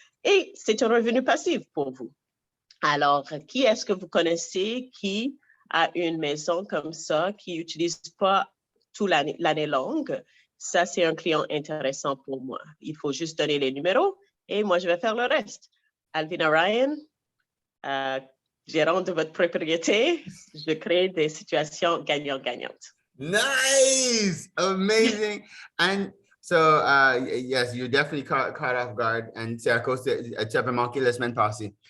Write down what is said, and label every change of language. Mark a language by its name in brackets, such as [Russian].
[French] Et c'est un revenu passif pour vous. Alors, qui est-ce que vous connaissez qui a une maison comme ça, qui n'utilise pas toute l'année longue? Ça, c'est un client intéressant pour moi. Il faut juste donner les numéros et moi, je vais faire le reste. Alvina Ryan, gérant de votre propriété, je crée des situations gagnant-gagnantes. [English] Nice, amazing. And so, yes, you definitely caught off guard. [French] And c'est à cause tu avais manqué la semaine passée.